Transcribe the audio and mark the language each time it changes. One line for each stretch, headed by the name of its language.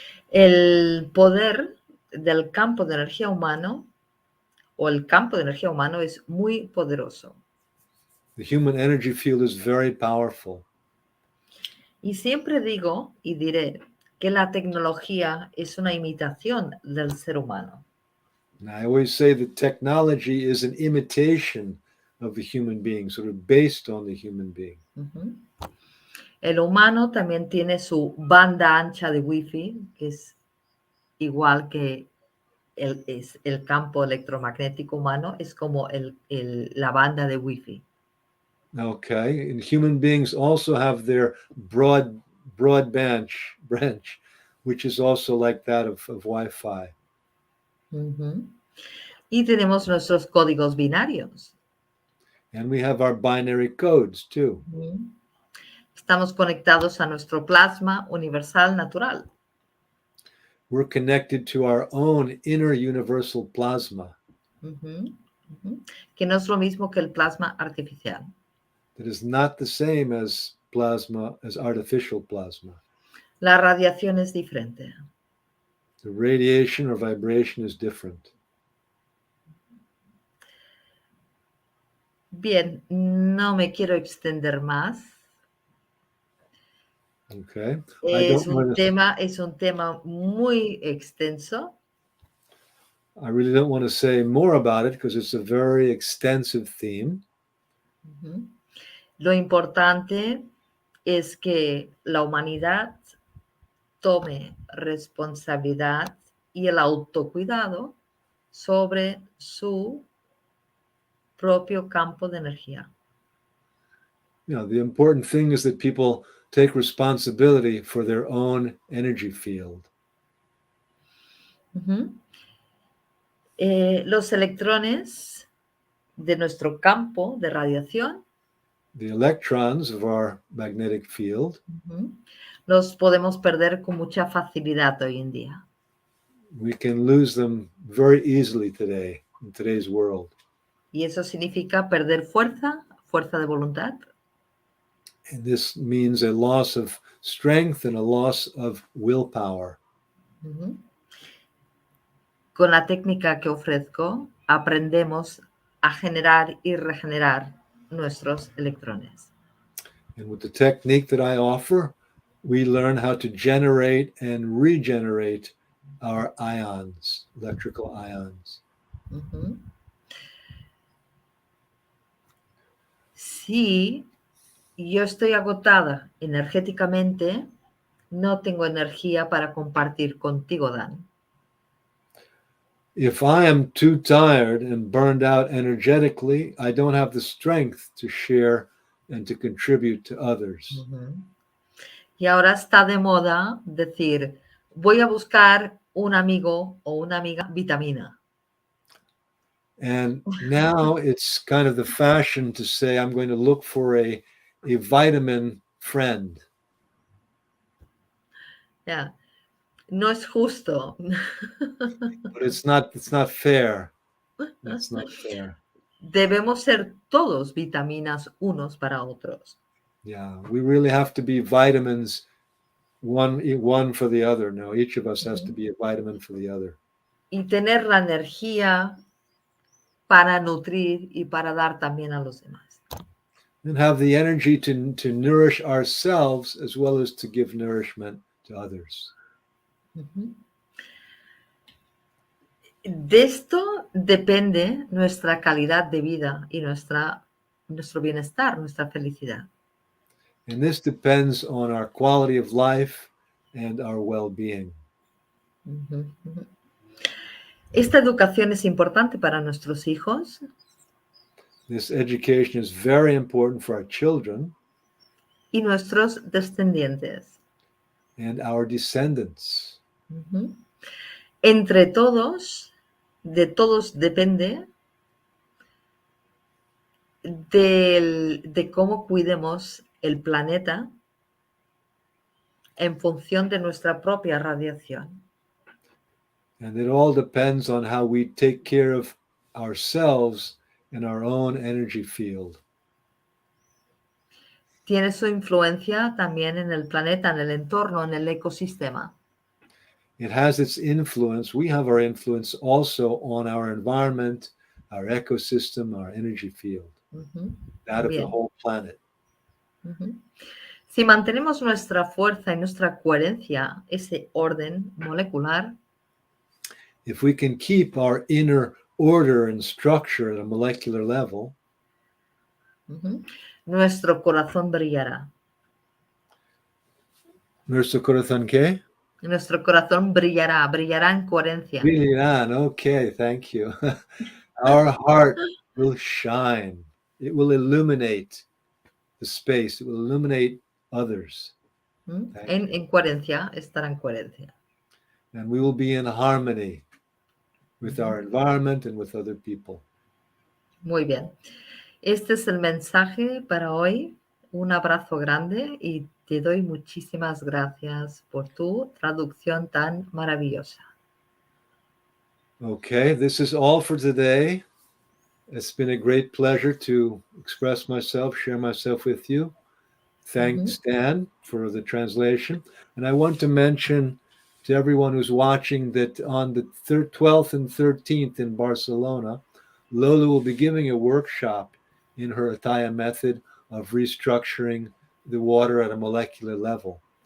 Spanish: El poder del campo de energía humano o el campo de energía humano es muy poderoso.
English: The human energy field is very powerful.
Spanish: Y siempre digo y diré que la tecnología es una imitación del ser humano.
English: And I always say that technology is an imitation of the human being, sort of based on the human being.
Spanish: El humano también tiene su banda ancha de Wi-Fi, que es igual que el campo electromagnético humano, es como la banda de Wi-Fi.
English: Okay, and human beings also have their broad branch, which is also like that of Wi-Fi.
Spanish: Y tenemos nuestros códigos binarios.
English: And we have our binary codes too.
Spanish: Estamos conectados a nuestro plasma universal natural.
English: We're connected to our own inner universal plasma.
Spanish: Que no es lo mismo que el plasma artificial.
English: That is not the same as plasma, as artificial plasma.
Spanish: La radiación es diferente.
English: The radiation or vibration is different.
Spanish: Bien, no me quiero extender más.
English: Okay.
Spanish: Es un tema muy extenso.
English: I really don't want to say more about it because it's a very extensive theme.
Spanish: Lo importante es que la humanidad tome responsabilidad y el autocuidado sobre su propio campo de energía.
English: You know, the important thing is that people take responsibility for their own energy field.
Spanish: Los electrones de nuestro campo de radiación,
English: The electrons of our magnetic field,
Spanish: los podemos perder con mucha facilidad hoy en día.
English: we can lose them very easily today, in today's world.
Spanish: Y eso significa perder fuerza de voluntad.
English: And this means a loss of strength and a loss of willpower.
Spanish: Con la técnica que ofrezco, aprendemos a generar y regenerar nuestros electrones.
English: And with the technique that I offer, we learn how to generate and regenerate our ions, electrical ions.
Spanish: Si yo estoy agotada energéticamente, no tengo energía para compartir contigo, Dan.
English: If I am too tired and burned out energetically, I don't have the strength to share and to contribute to others.
Spanish: Y ahora está de moda decir, voy a buscar un amigo o una amiga vitamina.
English: And now it's kind of the fashion to say, I'm going to look for a vitamin friend.
Spanish: No es justo.
English: But it's not fair. That's not fair.
Spanish: Debemos ser todos vitaminas unos para otros.
English: Yeah, we really have to be vitamins, one for the other. No, each of us has to be a vitamin for the other.
Spanish: Y tener la energía para nutrir y para dar también a los demás.
English: And have the energy to nourish ourselves as well as to give nourishment to others.
Spanish: De esto depende nuestra calidad de vida y nuestro bienestar, nuestra felicidad.
English: And this depends on our quality of life and our well-being.
Spanish: Esta educación es importante para nuestros hijos.
English: This education is very important for our children
Spanish: y nuestros descendientes.
English: and our descendants.
Spanish: Entre todos, de todos depende de cómo cuidemos el planeta en función de nuestra propia radiación.
English: And it all depends on how we take care of ourselves in our own energy field.
Spanish: Tiene su influencia también en el planeta, en el entorno, en el ecosistema.
English: It has its influence. We have our influence also on our environment, our ecosystem, our energy field, that of the whole planet.
Spanish: Si mantenemos nuestra fuerza y nuestra coherencia, ese orden molecular,
English: if we can keep our inner order and structure at a molecular level,
Spanish: nuestro corazón brillará. ¿Nuestro corazón qué? Nuestro corazón brillará en coherencia. Brillarán,
English: okay, thank you. Our heart will shine. It will illuminate the space. It will illuminate others.
Spanish: En coherencia, estará en coherencia.
English: And we will be in harmony with our environment and with other people.
Spanish: Muy bien. Este es el mensaje para hoy. Un abrazo grande y te doy muchísimas gracias por tu traducción tan maravillosa.
English: Okay, this is all for today. It's been a great pleasure to express myself, share myself with you. Thanks, Dan, for the translation. And I want to mention to everyone who's watching that on the 12th and 13th in Barcelona, Lola will be giving a workshop in her Ataya method of restructuring the water at a molecular level.